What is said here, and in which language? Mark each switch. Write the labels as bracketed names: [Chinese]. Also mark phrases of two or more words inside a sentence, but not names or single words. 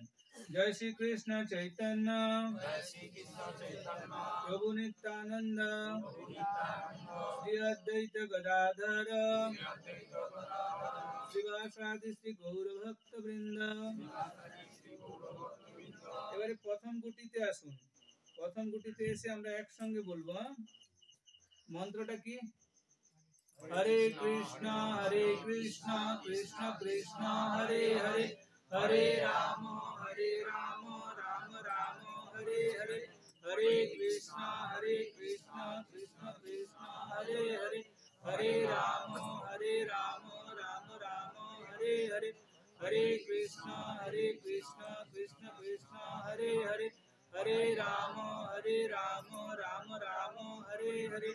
[Bangla] জয় শ্রী কৃষ্ণ চৈতন্য প্রভু নিত্যানন্দ শ্রী অদ্বৈত গদাধর শ্রীবাসাদি শ্রী গৌর ভক্ত বৃন্দ। এবারে প্রথম গুটিতে আসুন। প্রথম গুটিতে এসে আমরা একসঙ্গে বলবো। মন্ত্রটা কি? [Sanskrit] হরে কৃষ্ণ কৃষ্ণ কৃষ্ণ হরে হরে, হরে রাম রাম রাম হরে হরে, হরে কৃষ্ণ কৃষ্ণ কৃষ্ণ হরে হরে, হরে রাম রাম রাম হরে হরে, হরে কৃষ্ণ কৃষ্ণ কৃষ্ণ হরে হরে, হরে রাম রাম রাম হরে হরে,